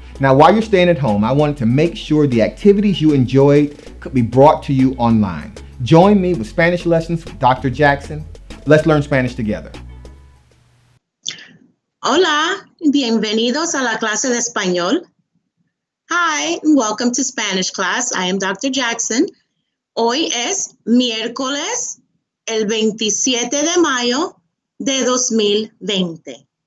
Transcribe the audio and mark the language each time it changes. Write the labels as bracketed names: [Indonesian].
[English] Now, while you're staying at home, I wanted to make sure the activities you enjoyed could be brought to you online. Join me with Spanish lessons with Dr. Jackson. Let's learn Spanish together. [Spanish] Hola, bienvenidos a la clase de español. [English] Hi, welcome to Spanish class. I am Dr. Jackson. [Spanish] Hoy es miércoles, el 27 de mayo de 2020.